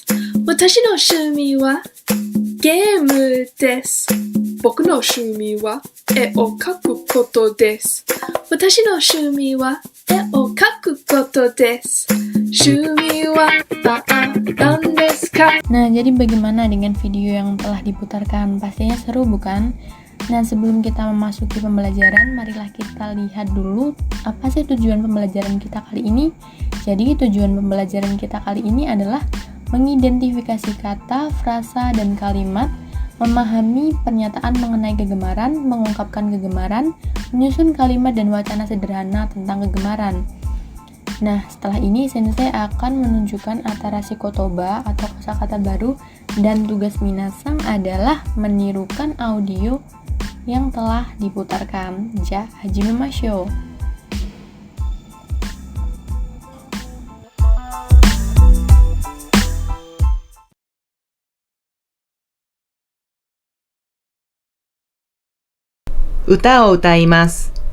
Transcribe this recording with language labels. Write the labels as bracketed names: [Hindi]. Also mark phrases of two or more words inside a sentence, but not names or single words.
[Japanese] 私の趣味はゲームです。僕の趣味は絵を描くことです。私の趣味は絵を描くことです。趣味は何ですか? [Indonesian] Nah, jadi bagaimana dengan video yang telah diputarkan? Pastinya seru, bukan? Nah, sebelum kita memasuki pembelajaran, marilah kita lihat dulu apa sih tujuan pembelajaran kita kali ini. Jadi, tujuan pembelajaran kita kali ini adalah mengidentifikasi kata, frasa, dan kalimat, memahami pernyataan mengenai kegemaran, mengungkapkan kegemaran, menyusun kalimat dan wacana sederhana tentang kegemaran. Nah, setelah ini Sensei akan menunjukkan [Japanese] 新しい言葉 [Indonesian] atau kosakata baru, dan tugas minasang adalah menirukan audio yang telah diputarkan. [Japanese] じゃ、始めましょう. Utaを歌います。